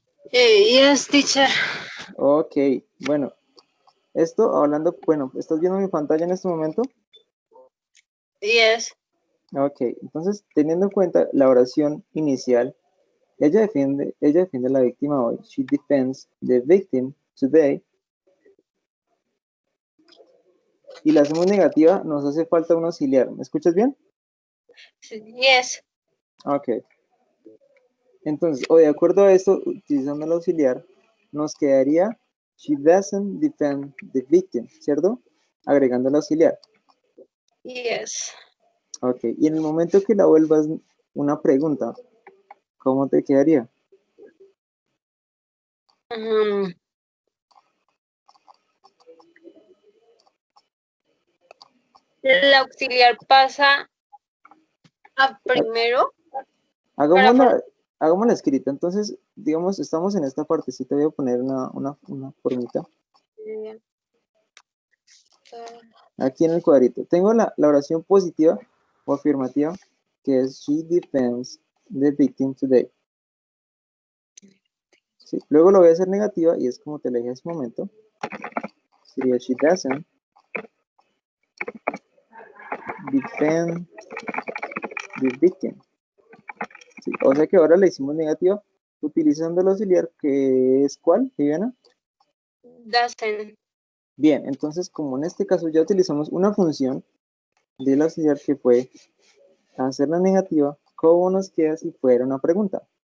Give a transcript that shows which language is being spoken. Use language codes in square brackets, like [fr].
[en] Yes, teacher. [es] Ok, bueno, esto hablando, bueno, ¿estás viendo mi pantalla en este momento? [en] Yes. [es] Ok, entonces, teniendo en cuenta la oración inicial, ella defiende a la víctima hoy. [en] She defends the victim today. [es] Y la hacemos negativa, nos hace falta un auxiliar. ¿Me escuchas bien? [en] Yes. [es] Ok. Entonces, o de acuerdo a esto, utilizando el auxiliar, nos quedaría [en] she doesn't defend the victim, [es] ¿cierto? Agregando el auxiliar. [en] Yes. [es] Ok, y en el momento que la vuelvas una pregunta, ¿cómo te quedaría? El auxiliar pasa a primero. Hagámosla escrita. Entonces, digamos, estamos en esta partecita, voy a poner una formita. Aquí en el cuadrito. Tengo la oración positiva o afirmativa, que es [en] she defends the victim today. [es] ¿Sí? Luego lo voy a hacer negativa y es como te lo dije hace un momento. Sería [en] she doesn't defend the victim. [es] ¿Sí? O sea que ahora le hicimos negativa utilizando el auxiliar, que es ¿cuál, Viviana? [en] Doesn't. [es] Bien, entonces como en este caso ya utilizamos una función del auxiliar que fue hacer la negativa, ¿cómo nos queda si fuera una pregunta?